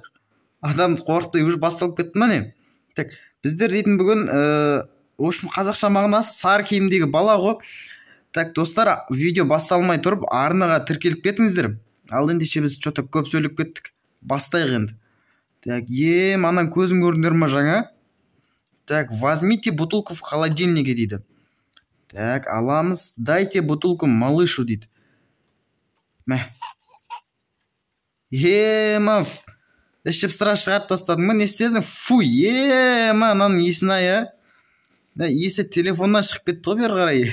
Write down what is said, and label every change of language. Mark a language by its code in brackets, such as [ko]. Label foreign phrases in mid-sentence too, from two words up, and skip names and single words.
[kk] Адам қорықты, уже басталып кетті ма не? Так, біздер дейтін бүгін қазақша мағынасы сары киімдегі бала ғой. Так, достар, видео басталмай тұрып, арнаға тіркеліп кетіңіздер. Ал ендеше біз что-то көп сөйлеп кеттік. Бастайық енді. Так, анан көзін көрдіңдер ма жаңа? [ru] Так, возьмите бутылку в холодильнике дейді. [kk] Так, аламыз. [ru] Дайте бутылку малышу дейді. [kk] Мә. Ішіп сыра шығарып тастадың ма? Не істедің? Фу, ананың есін-ай, Есі телефоннан шығып кетті ғой, бері қарай.